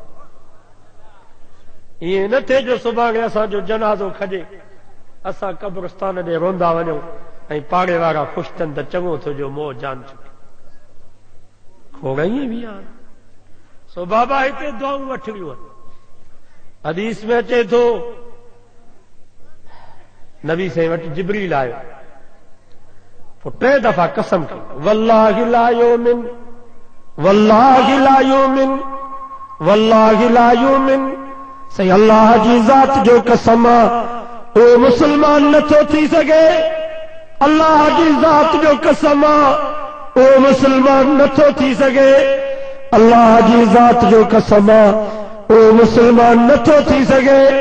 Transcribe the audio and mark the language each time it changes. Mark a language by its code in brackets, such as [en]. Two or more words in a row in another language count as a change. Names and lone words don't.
[sd] ईअं न थिए जो सुभाणे असांजो जनाज़ो खजे असां क़ब्रिस्तान ॾे रोंदा वञूं ऐं पाड़े वारा ख़ुशि थियनि त चङो तुंहिंजो मोह जान चुके। खोड़ ईअं बि आहिनि। सो बाबा हिते दुआऊं वठणियूं आहिनि। हदीस में अचे थो नबी साईं वटि जिब्रील आयो, पोइ 3 दफ़ा कसम कई, [ar] والله لا يؤمن، والله لا يؤمن، والله لا يؤمن, [sd] सही अल्लाह जी ज़ात जो कसम आहे ओ मुसलमान नथो थी सघे, अल्लाह जी ज़ात जो कसम आहे ओ मुसलमान नथो थी सघे, अल्लाह जी ज़ात जो कसम आहे ओ मुसलमान नथो थी सघे।